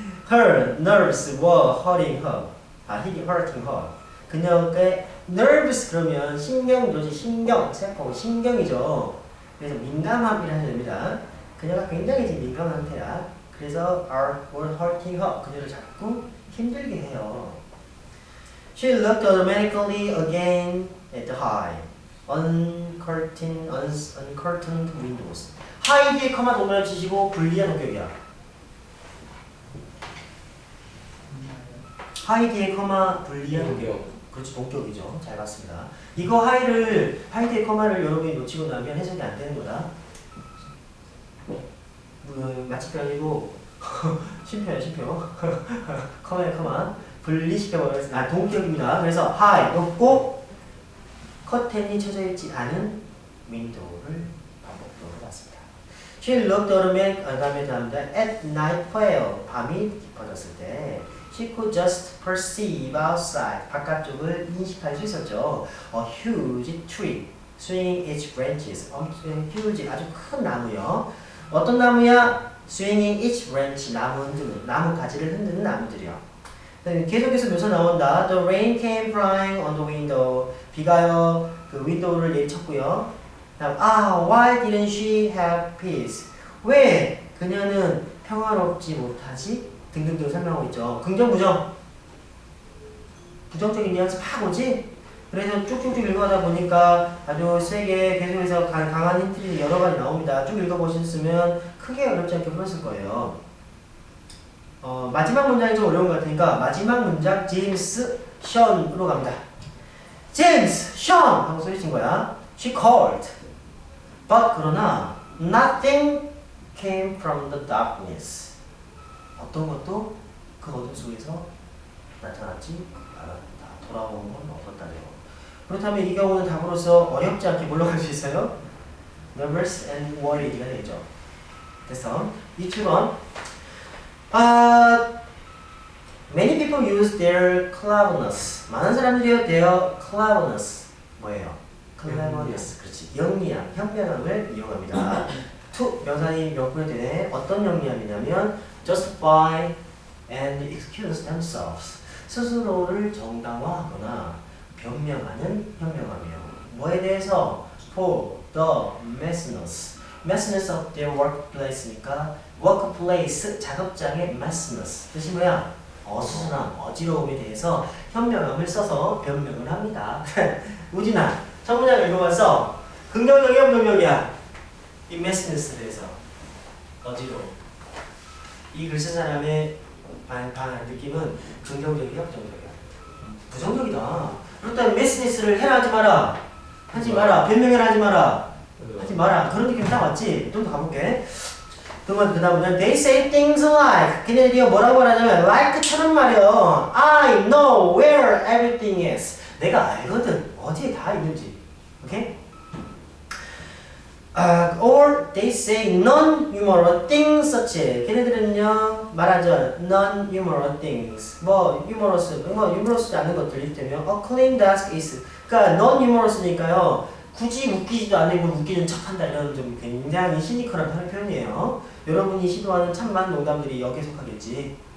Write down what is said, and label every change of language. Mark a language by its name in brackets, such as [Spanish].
[English] Her nerves were hurting her. hurting her. [Korean] 그녀의 nerves 그러면 신경도지, 세포, 신경이죠. 그래서 민감함이라 해야 됩니다. 그녀가 굉장히 지금 민감한 상태야. 그래서 [English] were hurting her. [Korean] 그녀를 자꾸 힘들게 해요. [English] She looked automatically again at the high, uncurtained windows. [Korean] high 뒤에 커마 동그라미 치시고 불리한 원격이야. high 뒤에 커마 불리한 원격. 그렇지, 동격이죠. 잘 봤습니다. 이거 high 뒤에 커마를 여러분이 놓치고 나면 해석이 안 되는 거다. 마치 아니고 심표야, 심표. 커마에 커마. 분리시켜버렸습니다. 동격입니다. 그래서 high, 높고 커튼이 쳐져 있지 않은 윈도우를 반복적으로 봤습니다. [English] She looked automatically at nightfall. [Korean] 밤이 깊어졌을 때 [English] she could just perceive outside. [Korean] 바깥쪽을 인식할 수 있었죠. [English] A huge tree swinging its branches. [Korean] huge, 아주 큰 나무요. 어떤 나무야? [English] swinging its branch. [Korean] 나무 가지를 흔드는 나무들이요. 계속해서 묘사 나온다. [English] The rain came flying on the window. [Korean] 비가요, 그 윈도우를 내쳤고요. 다음, [English] why didn't she have peace? [Korean] 왜 그녀는 평화롭지 못하지? 등등등 설명하고 있죠. 긍정, 부정. 부정적인 뉘앙스 팍 오지? 그래서 쭉쭉쭉 읽어가다 보니까 아주 세게 계속해서 강한 힌트들이 여러 가지 나옵니다. 쭉 읽어보셨으면 크게 어렵지 않게 풀었을 거예요. 마지막 문장이 좀 어려운 것 같으니까 마지막 문장 제임스 션으로 갑니다. 제임스 션 하고 소리친 거야. [English] She called. But [Korean] 그러나 [English] nothing came from the darkness. [Korean] 어떤 것도 그 어둠 속에서 나타났지 돌아온 건 없었다네요. 그렇다면 이 경우는 답으로서 어렵지 않게 뭘로 갈 수 있어요? [English] Nervous and worried가 [Korean] 되죠. 됐어. 27번. [English] Many people use their cleverness. [Korean] 많은 사람들이요 their cleverness 뭐예요? cleverness. 그렇지. 영리함, 현명함을 이용합니다. to 명사이 몇 군에 되네. 어떤 영리함이냐면 [English] justify and excuse themselves. [Korean] 스스로를 정당화하거나 변명하는 현명함이에요. 뭐에 대해서? [English] For the messiness of their workplace니까 workplace [Korean] 작업장의 [English] messiness [Korean] 뜻이 뭐야? 어수선함, 어지러움에 대해서 현명함을 써서 변명을 합니다. 우진아, 첫 문장 읽어봤어? 긍정적이야, 부정적이야? 이 messiness에 대해서 어지러움. 이 글 쓴 사람의 느낌은 긍정적이야, 부정적이야? 부정적이다. 그렇다면 messiness를 해라 하지 마라. 하지 마라. 변명해라 하지 마라. 하지 마라. 그런 느낌 딱 왔지? 좀 더 가볼게. 그 다음은 [English] they say things like [Korean] 걔네들이 뭐라고 말하냐면 like처럼 말이요. [English] I know where everything is. [Korean] 내가 알거든. 어디에 다 있는지. 오케이? [English] Or they say non-humorous things such. [Korean] 걔네들은요 말하죠. non-humorous things. 뭐 humorous지 않은 것들 이를테면 [English] a clean desk is. [Korean] 그러니까 non-humorous니까요. 굳이 웃기지도 않고 웃기는 척한다 이런 좀 굉장히 시니컬한 표현이에요. 여러분이 시도하는 참만 농담들이 여기에 속하겠지.